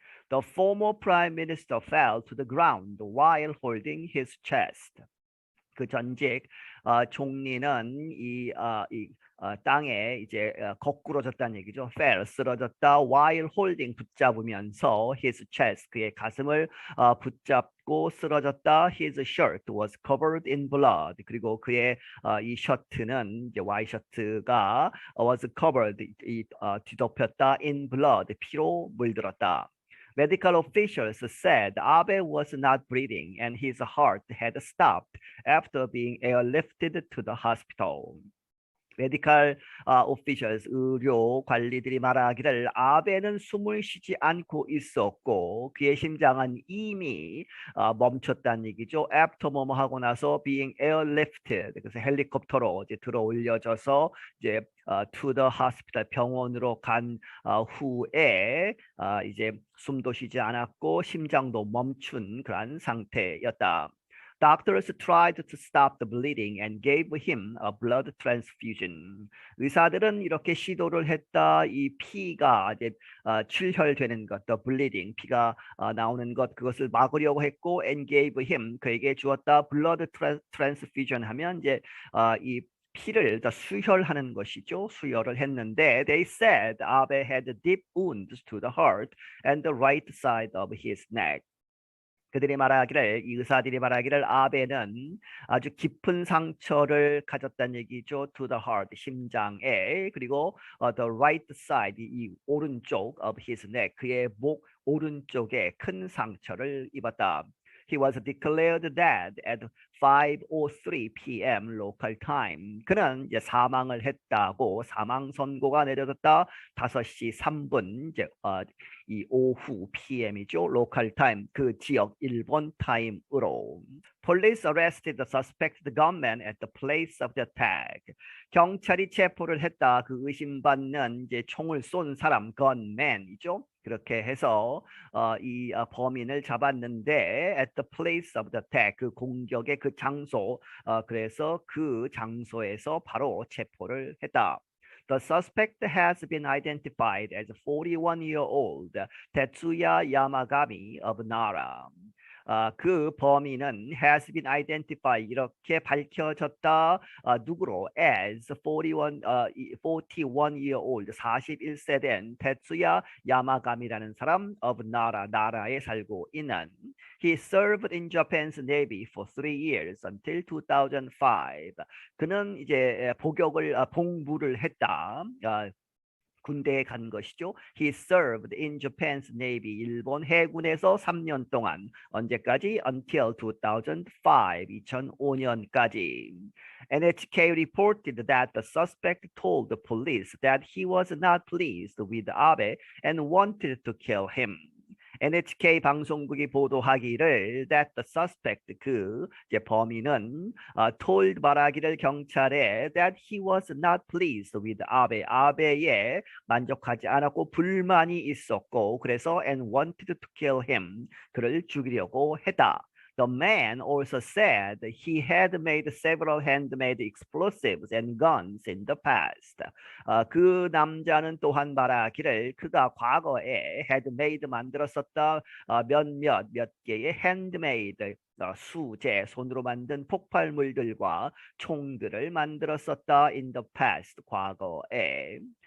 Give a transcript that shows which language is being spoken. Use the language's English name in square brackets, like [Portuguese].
[English] The former prime minister fell to the ground while holding his chest. [Korean] 그 전직 총리는 이 땅에 이제 거꾸러졌다는 얘기죠. [English] fell [Korean] 쓰러졌다. [English] while holding [Korean] 붙잡으면서 [English] his chest [Korean] 그의 가슴을 붙잡고 쓰러졌다. [English] his shirt was covered in blood. [Korean] 그리고 그의 이 셔츠는 이제 와이셔츠가 [English] was covered [Korean] 뒤덮였다 [English] in blood [Korean] 피로 물들었다. [English] Medical officials said Abe was not breathing and his heart had stopped after being airlifted to the hospital. 메디컬 오피셜스 [Korean] 의료 관리들이 말하기를 아베는 숨을 쉬지 않고 있었고 그의 심장은 이미 멈췄다는 얘기죠. [English] After [Korean] 뭐뭐 하고 나서 [English] being airlifted [Korean] 그래서 헬리콥터로 이제 들어 올려져서 이제 [English] to the hospital [Korean] 병원으로 간 후에 이제 숨도 쉬지 않았고 심장도 멈춘 그런 상태였다. [English] Doctors tried to stop the bleeding and gave him a blood transfusion. [Korean] 의사들은 이렇게 시도를 했다. 이 피가 이제 출혈되는 것, [English] the bleeding, [Korean] 피가 나오는 것, 그것을 막으려고 했고, [English] and gave him, [Korean] 그에게 주었다. [English] blood transfusion [Korean] 하면 이제 이 피를 더 수혈하는 것이죠. 수혈을 했는데, [English] they said Abe had deep wounds to the heart and the right side of his neck. [Korean] 그들이 말하기를 이 의사들이 말하기를 아베는 아주 깊은 상처를 가졌다는 얘기죠. [English] To the heart [Korean] 심장에 그리고 [English] the right side [Korean] 이 오른쪽 [English] of his neck [Korean] 그의 목 오른쪽에 큰 상처를 입었다. [English] He was declared dead at 5:03 p.m. local time. [Korean] 그는 이제 사망을 했다고 사망 선고가 내려졌다. 5시 3분 이제 이 오후 PM이죠. [English] local time [Korean] 그 지역 일본 타임으로. [English] Police arrested the suspected gunman at the place of the attack. [Korean] 경찰이 체포를 했다. 그 의심받는 이제 총을 쏜 사람 gunman이죠. 그렇게 해서 이 범인을 잡았는데 [English] at the place of the attack [Korean] 그 공격의 그 장소 그래서 그 장소에서 바로 체포를 했다. [English] The suspect has been identified as 41-year-old Tetsuya Yamagami of Nara. [Korean] 그 범인은 [English] has been identified [Korean] 이렇게 밝혀졌다. 누구로? [English] as 41-year-old [Korean] 41세 된 테츠야 야마가미라는 사람 [English] of Nara [Korean] 나라에 살고 있는. [English] He served in Japan's Navy for 3 years until 2005. [Korean] 그는 이제 복무를 했다. 군대에 간 것이죠. [English] He served in Japan's Navy. [Korean] 일본 해군에서 3년 동안 언제까지? [English] Until 2005. [Korean] 2005년까지. [English] NHK reported that the suspect told the police that he was not pleased with Abe and wanted to kill him. [Korean] NHK 방송국이 보도하기를 [English] that the suspect [Korean] 그 이제 범인은 [English] told [Korean] 말하기를 경찰에 [English] that he was not pleased with [Korean] 아베 아베에 만족하지 않았고 불만이 있었고 그래서 [English] and wanted to kill him [Korean] 그를 죽이려고 했다. [English] The man also said he had made several handmade explosives and guns in the past. [Korean] 그 남자는 또한 말하기를 그가 과거에 [English] had made [Korean] 만들었었다 몇 개의 [English] handmade [Korean] 수제 손으로 만든 폭발물들과 총들을 만들었었다 [English] in the past [Korean] 과거에.